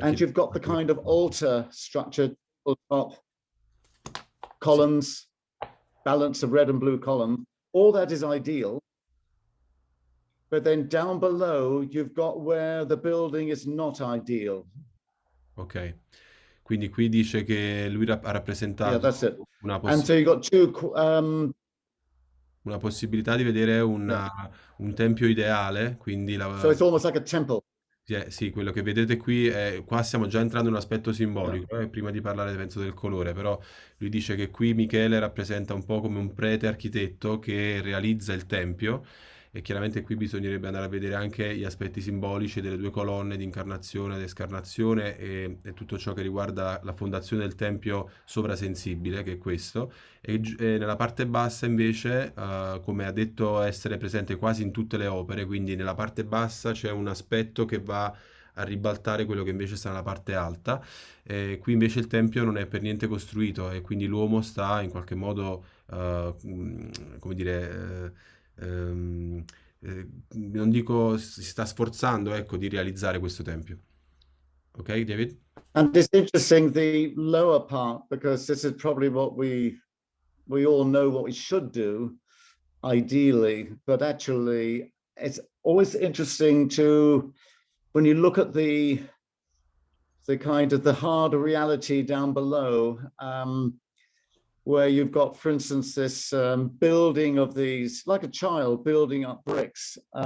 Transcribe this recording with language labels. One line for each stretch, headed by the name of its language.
English: And you've got the kind of altar structure, top columns, balance of red and blue column. All that is ideal. But then down below, you've got where the building is not ideal. Ok.
Italian: Quindi qui dice che lui ha rappresentato
English: Yeah, that's it.
Italian: una,
English: And so you've got two.
Italian: una possibilità di vedere un tempio ideale, quindi
English: So it's almost like a temple.
Italian: sì, quello che vedete qui è, qua stiamo già entrando in un aspetto simbolico, prima di parlare penso del colore, però lui dice che qui Michele rappresenta un po' come un prete architetto che realizza il tempio, e chiaramente qui bisognerebbe andare a vedere anche gli aspetti simbolici delle due colonne di incarnazione ed escarnazione e tutto ciò che riguarda la fondazione del tempio sovrasensibile, che è questo. E nella parte bassa invece, come ha detto, essere presente quasi in tutte le opere, quindi nella parte bassa c'è un aspetto che va a ribaltare quello che invece sta nella parte alta. Qui invece il tempio non è per niente costruito e quindi l'uomo sta in qualche modo, come dire, non dico si sta sforzando, ecco, di realizzare questo tempio. Ok, David?
English: And it's interesting, the lower part, because this is probably what we all know what we should do, ideally, but actually it's always interesting to, when you look at the kind of the hard reality down below, where you've got, for instance, this building of these, like a child building up bricks.